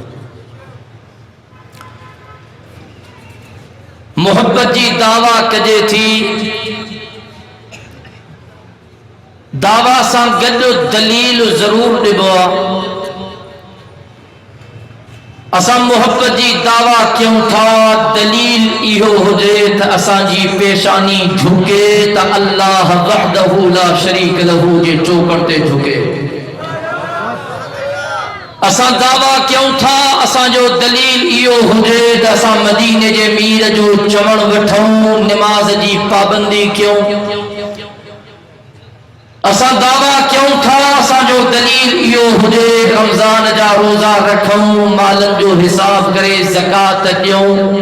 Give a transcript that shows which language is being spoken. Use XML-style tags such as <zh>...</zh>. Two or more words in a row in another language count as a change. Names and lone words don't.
<sd>मोहब्बत जी दावा कजे थी, दावा सां गॾु दलील ज़रूर ॾिबो आहे। असां मोहब्बत जी दावा कयूं था, दलील इहो हुजे त असांजी पेशानी झुके त</sd> <ar>الله وحده لا شريك له</ar> <sd>जे चौकड़ ते झुके। असां दावा कयूं था, असांजो दलील इहो हुजे त असां मदीने जे मीर जो चवण वठूं, नमाज जी पाबंदी कयूं। असां दावा कयूं था, असांजो दलील इहो हुजे रमज़ान जा रोज़ा रखूं, मालनि जो हिसाब करे ज़कात ॾियूं।</sd>